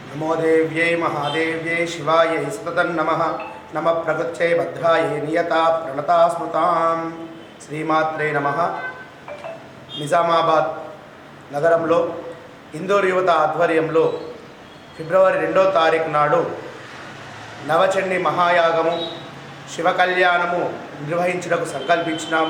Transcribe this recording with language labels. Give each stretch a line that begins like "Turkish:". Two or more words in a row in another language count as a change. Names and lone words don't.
Sanskrit: नमो देव्यै महादेव्यै शिवायै सततं नमः नमः प्रकृत्यै भद्रायै नियता प्रणता स्मृतां శ్రీమాత్రే నమః.
Telugu: నిజామాబాద్ నగరంలో ఇందూర్ యువత ఆధ్వర్యంలో ఫిబ్రవరి 2వ తారీఖు నాడు నవచండి మహాయాగము శివ కళ్యాణము నిర్వహించుటకు సంకల్పించినాము.